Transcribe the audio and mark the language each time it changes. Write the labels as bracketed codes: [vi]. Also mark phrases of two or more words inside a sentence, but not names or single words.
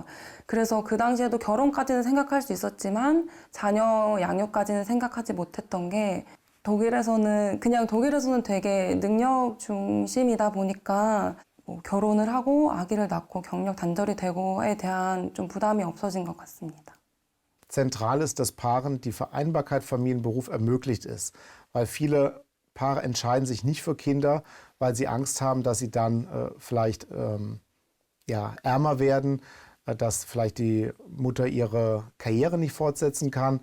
[ko] 그래서 그 당시에도 결혼까지는 생각할 수 있었지만 자녀 양육까지는 생각하지 못했던 게 독일에서는 되게 능력 중심이다 보니까 뭐 결혼을 하고 아기를 낳고 경력 단절이 되고에 대한 좀 부담이 없어진 것 같습니다. [de] Zentral ist, dass Paaren die Vereinbarkeit Familie und Beruf ermöglicht ist, weil viele Paare entscheiden sich nicht für Kinder, weil sie Angst haben, dass sie dann vielleicht ärmer werden, dass vielleicht die Mutter ihre Karriere nicht fortsetzen kann.